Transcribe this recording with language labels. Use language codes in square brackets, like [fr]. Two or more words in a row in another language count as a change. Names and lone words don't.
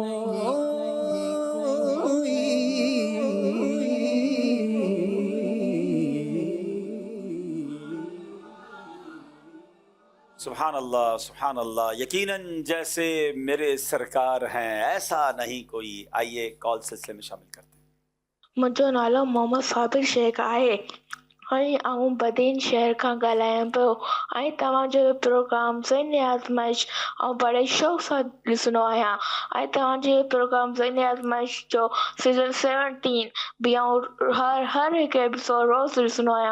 [ur] سبحان اللہ سبحان اللہ، یقیناً جیسے میرے سرکار ہیں ایسا نہیں کوئی۔ آئیے کال سلسلے میں شامل کرتے ہیں۔ [sd] मुंहिंजो नालो मोहम्मद साबिर शेख आहे ऐं आउं बदीन शहर खां ॻाल्हायां पियो ऐं तव्हांजो प्रोग्राम ज़हनी आज़माइश ऐं बड़े शौक़ सां ॾिसंदो आहियां ऐं तव्हांजे प्रोग्राम ज़हनी आज़माइश जो सीज़न 17 बि आउं हर हिकु एपिसोड रोज़ ॾिसंदो आहियां।